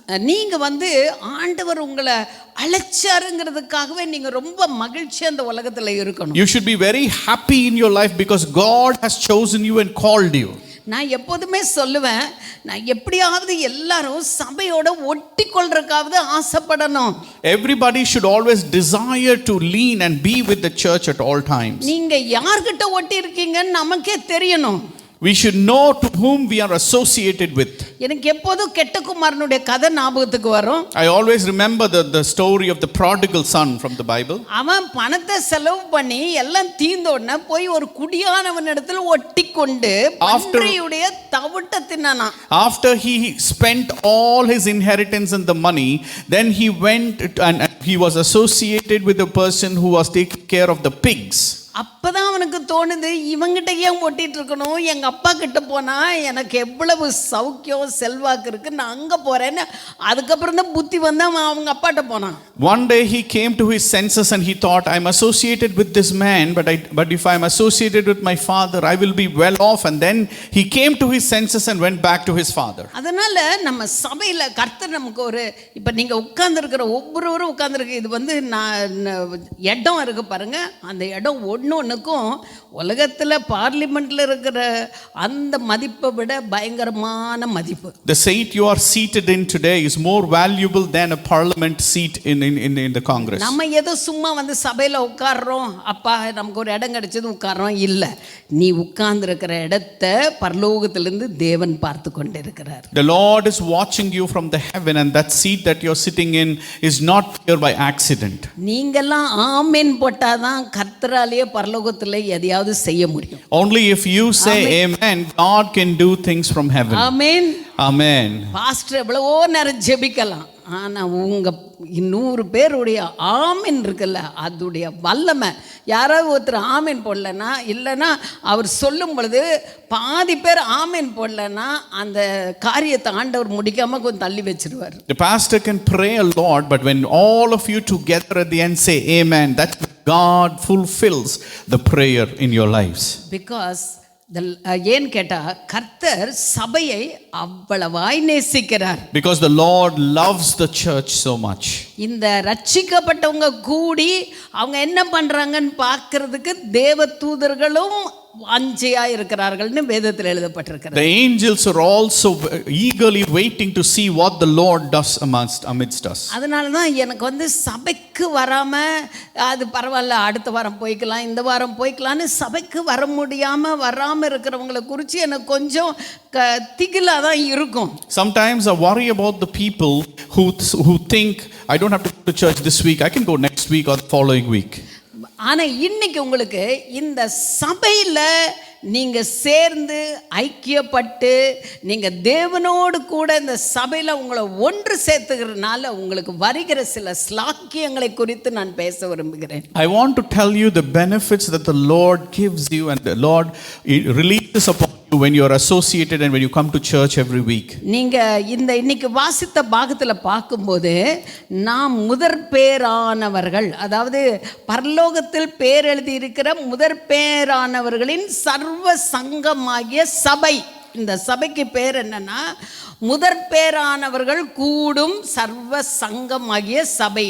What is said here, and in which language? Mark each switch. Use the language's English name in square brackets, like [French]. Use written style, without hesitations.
[Tamil] நீங்க வந்து ஆண்டவர் உங்களை அழைச்சாருங்கிறதுக்காகவே நீங்க ரொம்ப மகிழ்ச்சியா அந்த உலகத்துல இருக்கணும். [English] You should be very happy in your life because God has chosen you and called you. [Tamil] நான் எப்போதுமே சொல்லுவேன், நான் எப்படியாவது எல்லாரும் சபையோட ஒட்டி கொள்றதுக்காவது ஆசைப்படணும். [English] Everybody should always desire to lean and be with the church at all times. [Tamil] நீங்க யார்கிட்ட ஒட்டி இருக்கீங்கன்னு நமக்கே தெரியணும். [English] We should know to whom we are associated with. [Tamil] எனக்கு எப்போதும் கெட்ட குமாரனுடைய கதை ஞாபகத்துக்கு வரும். [English] I always remember the story of the prodigal son from the Bible. [Tamil] அவன் பணத்தை செலவு பண்ணி எல்லாம் தீர்ந்த உடனே போய் ஒரு குடியானவன் இடத்துல ஒட்டிக்கொண்டு பன்றியுடைய தவிட்ட தின்னானாம். [English] After he spent all his inheritance and the money, then he went and he was associated with a person who was taking care of the pigs. [Tamil] அப்பதான் அவனுக்கு தோணுது, இவங்கிட்ட ஏன் ஒட்டிட்டு இருக்கணும், எங்க அப்பா கிட்ட போனா எனக்கு எவ்வளவு சௌக்கியம் செல்வாக்கு இருக்கு, நான் அங்க போறேன்னு அதுக்கப்புறம் தான் புத்தி வந்து அவன் அவங்க அப்பாட்ட போனான். [English] One day he came to his senses and he thought, I'm associated with this man, but if I'm associated with my father, I will be well off. And then he came to his senses and went back to his father. [Tamil] அதனால நம்ம சபையில கர்த்தர் நமக்கு ஒரு, இப்ப நீங்க உட்கார்ந்து இருக்கிற ஒவ்வொருவரும் உட்கார்ந்துருக்கு, இது வந்து இடம் இருக்கு பாருங்க, அந்த இடம் ஒன்னொன்னுக்கும் உலகத்துல பார்லிமெண்ட்ல இருக்கிற அந்த மதிப்பை விட பயங்கரமான மதிப்பு. [English] The seat you are seated in today is more valuable than a parliament seat in the Congress. [Tamil] நம்ம ஏதோ சும்மா வந்து சபையில உட்கார்றோம், அப்பா நமக்கு ஒரு இடம் கிடைச்சது உட்கார்றோம், இல்ல, நீ உட்கார்ந்து இருக்கிற இடத்தை பரலோகத்திலிருந்து தேவன் பார்த்து கொண்டிருக்கிறார். [English] The Lord is watching you from the heaven, and that seat that you're sitting in is not here by accident. [Tamil] நீங்கெல்லாம் ஆமென் போட்டாதான் கர்த்தராலேயே பரலோகத்துல எதையாவது செய்ய முடியும். [English] Only if you say amen, God can do things from heaven. [Tamil] Amen. [English] Amen. [Tamil] Pastor எவ்வளவோ நேரம் ஜெபிக்கலாம், ஆனா உங்க 100 பேருடைய ஆமென் இருக்குல்ல, அதுடைய வல்லமை. யாராவது ஒருத்தர் ஆமென் போடலன்னா, இல்லைன்னா அவர் சொல்லும் பொழுது பாதி பேர் ஆமென் போடலன்னா அந்த காரியத்தை ஆண்டவர் முடிக்காம கொஞ்சம் தள்ளி வச்சிருவார். [English] The pastor can pray a lot, but when all of you together at the end say amen, that's when God fulfills the prayer in your lives. Because [Tamil] ஏன் கேட்டா கர்த்தர் சபையை அவ்வளவாய் நேசிக்கிறார். [English] Because the Lord loves the church so much. [Tamil] இந்த ரட்சிக்கப்பட்டவங்க கூடி அவங்க என்ன பண்றாங்கன்னு பார்க்கிறதுக்கு தேவ தூதர்களும் வாஞ்சையா இருக்கிறார்கள்னு வேதத்தில் எழுதப்பட்டிருக்கிறது. [English] The angels are also eagerly waiting to see what the Lord does amidst us. [Tamil] அதனால தான் எனக்கு வந்து சபைக்கு வராம அது பரவாயில்ல, அடுத்த வாரம் போய்க்கலாம், இந்த வாரம் போய்க்கலான்னு சபைக்கு வராம இருக்கிறவங்களை குறித்து எனக்கு கொஞ்சம் திகிலா தான் இருக்கும். [English] Sometimes I worry about the people who think I don't have to go to church this week, I can go next week or the following week. [Tamil] ஆனா இன்னைக்கு உங்களுக்கு இந்த சபையில நீங்க சேர்ந்து ஐக்கியப்பட்டு நீங்க தேவனோடு கூட இந்த சபையில உங்களை ஒன்று சேர்த்துக்கிறதுனால உங்களுக்கு வருகிற சில ஸ்லாக்கியங்களை குறித்து நான் பேச விரும்புகிறேன். [English] I want to tell you the benefits that the Lord gives you and the Lord releases upon you when you are associated and when you come to church every week. [Tamil] நீங்க இந்த இன்னைக்கு வாசித்த பாகத்துல பார்க்கும்போது நாம் முதற்பேரானவர்கள், அதாவது பரலோகத்தில் பேர் எழுதி இருக்கிற முதற்பேரானவர்களின் சர்வ சங்கமாகிய சபை. இந்த சபைக்கு பேர் என்னன்னா முதற்பேரானவர்கள் கூடும் சர்வ சங்கமாகிய சபை.